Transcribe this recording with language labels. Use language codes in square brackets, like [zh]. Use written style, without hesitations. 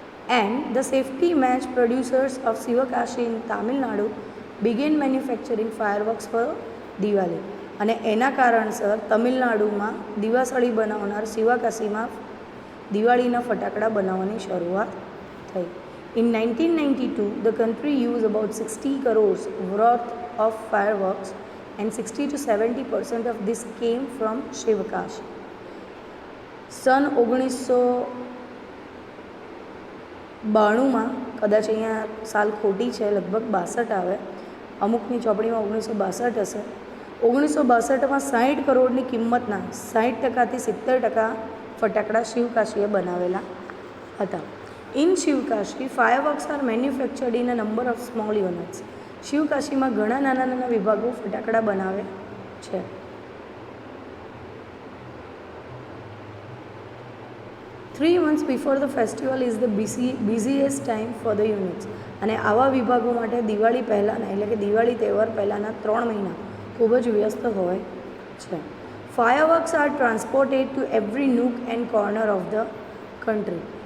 [en] And the safety match producers of Sivakasi in Tamil Nadu began manufacturing fireworks for Diwali. [gu] અને એના કારણસર તમિલનાડુમાં દિવાસળી બનાવનાર શિવકાશીમાં દિવાળીના ફટાકડા બનાવવાની શરૂઆત થઈ. [en] In 1992, the country used about 60 crores worth of fireworks and 60 to 70% of this came from Shivakashi. [gu] સન 1992 92માં, કદાચ અહીંયા સાલ ખોટી છે, લગભગ 62 આવે, અમુકની ચોપડીમાં 1962 હશે. 1962માં 60 કરોડની કિંમતના 60%થી 70% ફટાકડા શિવકાશીએ બનાવેલા હતા. [en] In Sivakasi fireworks are manufactured in a number of small units. [gu] શિવકાશીમાં ઘણા નાના નાના વિભાગો ફટાકડા બનાવે છે. [en] Three months before the festival is the busiest time for the units. [gu] અને આવા વિભાગો માટે દિવાળી પહેલાંના, એટલે કે દિવાળી તહેવાર પહેલાંના 3 મહિના ખૂબ જ વ્યસ્ત હોય છે. [en] Fireworks are transported to every nook and corner of the country.